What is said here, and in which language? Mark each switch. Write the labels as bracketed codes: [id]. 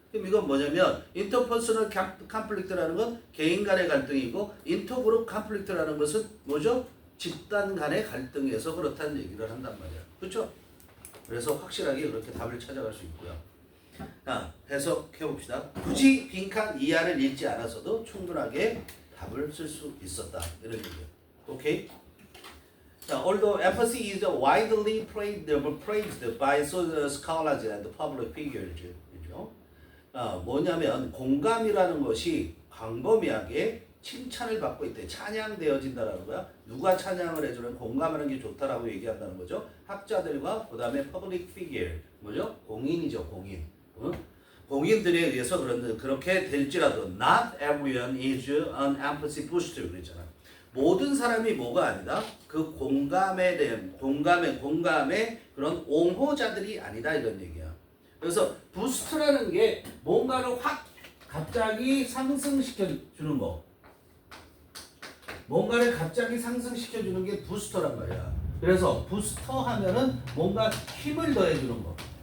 [ko] 그럼 이건 뭐냐면 interpersonal conflict라는 건 개인 간의 갈등이고 intergroup conflict라는 것은 뭐죠? 집단 간의 갈등에서 그렇다는 얘기를 한단 말이야. 그렇죠? 그래서 확실하게 그렇게 답을 찾아갈 수 있고요. 자, 해석해 봅시다. 굳이 빈칸 이하를 읽지 않아서도 충분하게 답을 쓸 수 있었다. 이런 얘기예요. 오케이? [en] 자, although empathy is widely praised by scholars and public figures. [ko] 그죠? 뭐냐면 공감이라는 것이 광범위하게 칭찬을 받고 있대. 찬양되어진다라는 거야. 누가 찬양을 해주는 공감하는 게 좋다라고 얘기한다는 거죠. 학자들과 그 다음에 public figure. 뭐죠? 공인이죠. 공인. 공인들에 의해서 그렇게 될지라도 [en] not everyone is an empathy booster 그랬잖아. [ko] 모든 사람이 뭐가 아니다. 그 공감에 대한 공감의 그런 옹호자들이 아니다 이런 얘기야. 그래서 부스트라는 게 뭔가를 확 갑자기 상승시켜 주는 거. 뭔가를 갑자기 상승시켜 주는 게 부스터란 말이야. 그래서 부스터 하면은 뭔가 힘을 더해 주는 거.